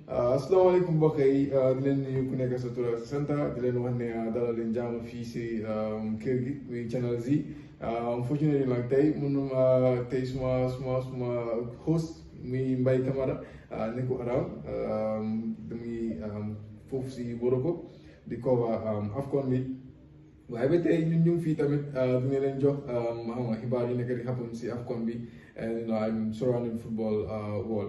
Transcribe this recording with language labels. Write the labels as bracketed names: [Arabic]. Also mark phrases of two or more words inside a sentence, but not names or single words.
[Wolof] asalaamaaleykum mbokk yi di leen nuyu ku nekk sa tur ak sa sant di leen wax ne dalal leen jàmm fii si kër gi muy Channel Z unfortunately nag tey mënum tey suma host muy Mbye Camara nekku around damuy foofu si Morocco di cover AFCON bi waaye ba tey ñun ñu ngi fii tamit dina leen jox xam nga xibaar yu nekk di happen si AFCON bi [English] and I'm surrounding football world.